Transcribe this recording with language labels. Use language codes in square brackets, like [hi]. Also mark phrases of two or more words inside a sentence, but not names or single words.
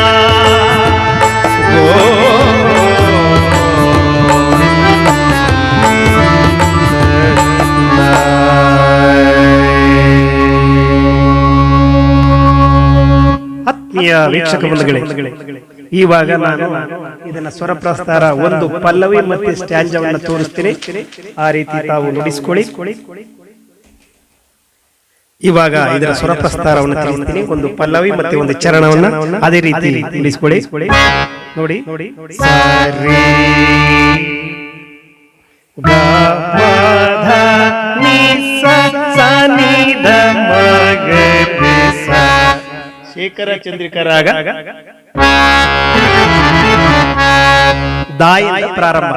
[kn] ಆತ್ಮೀಯ ವೀಕ್ಷಕ ಬಂಧುಗಳೇ, ಇವಾಗ ನಾನು ಇದನ್ನ ಸ್ವರ ಪ್ರಸ್ತಾರ ಒಂದು ಪಲ್ಲವಿ ಮತ್ತೆ ಸ್ಟ್ಯಾಂಜವನ್ನು ತೋರಿಸ್ತೀನಿ. ಆ ರೀತಿ ತಾವು ನುಡಿಸ್ಕೊಳ್ಳಿ. ಇವಾಗ ಇದರ ಸ್ವರ ಪ್ರಸ್ತಾರವನ್ನು ತಿಳಿಸ್ತೀನಿ. ಒಂದು ಪಲ್ಲವಿ ಮತ್ತೆ ಒಂದು ಚರಣವನ್ನ ಅದೇ ರೀತಿ ನುಡಿಸ್ಕೊಳ್ಳಿ. ನೋಡಿ ನೋಡಿ ಸರಿ ಗ ಮ ಧ ನಿ ಸ ಸ ನಿ ಧ ಮ ಗ ರಿ ಸ ಶೇಖರ ಚಂದ್ರಿಕರಾಗ ದಾಯಿಂದ ಪ್ರಾರಂಭ.